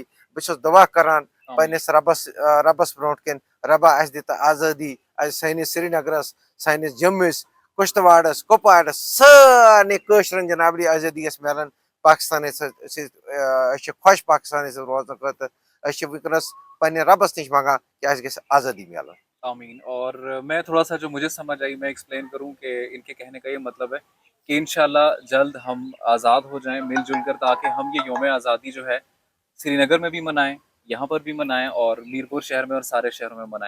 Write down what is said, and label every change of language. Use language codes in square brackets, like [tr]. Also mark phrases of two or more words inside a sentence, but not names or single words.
[ks] बस दुआ करान पन्नस रबस ब्रोट कन, रबा अस दिता आज़ादी, अस सैनिस श्रीनगरस, सैनिस जम्मुस, कुश्तवाड़स, कुपवाड़स सारे कशरन जनाबली आज़ादी यस मिलन पाकिस्तान खुश पाकिस्तान रोजन खतर, अस वनकस पन्ने रबस निश मंगान कि अस गस आज़ादी मिलन। आमीन। [hi] और मैं थोड़ा-सा जो मुझे समझ आई मैं एक्सप्लेन करूँ कि इनके कहने का ये मतलब है कि इंशाल्लाह जल्द हम आज़ाद हो जाएँ मिल-जुल कर, ताकि हम ये यौम आज़ादी जो है श्रीनगर में भी मनाएँ, यहाँ पर भी मनाएँ और मीरपुर शहर में और सारे शहरों में मनाएँ।